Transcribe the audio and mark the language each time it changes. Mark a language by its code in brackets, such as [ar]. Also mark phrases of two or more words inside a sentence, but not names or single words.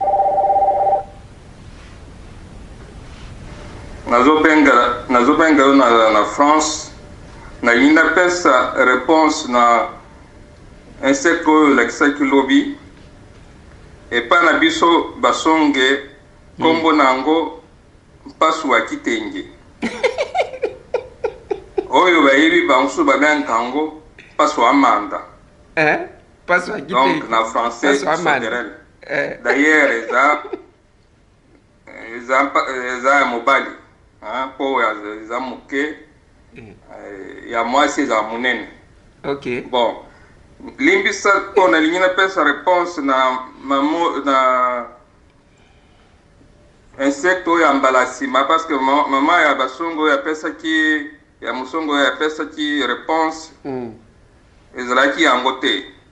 [ln] nazobenga na France na linda pesa réponse na insecte oyo lakisaki lobi epa na biso basonge kombo na yango mpasu wa kitenge oyo bayebi banso babengaka yango mpasu wa manda mpasu wa kitenge donc na français [fr] sauterelle d'ailleurs [ln] eza mobali po eza moke ya mwasi eza monene. OK. Bon, limbisa po nalingi napesa réponse na insecte oyo ya mbala nsima [fr] parce que [ln] mama ya basongo oyo apesaki ya mosongo oyo apesaki réponse ezalaki yango te.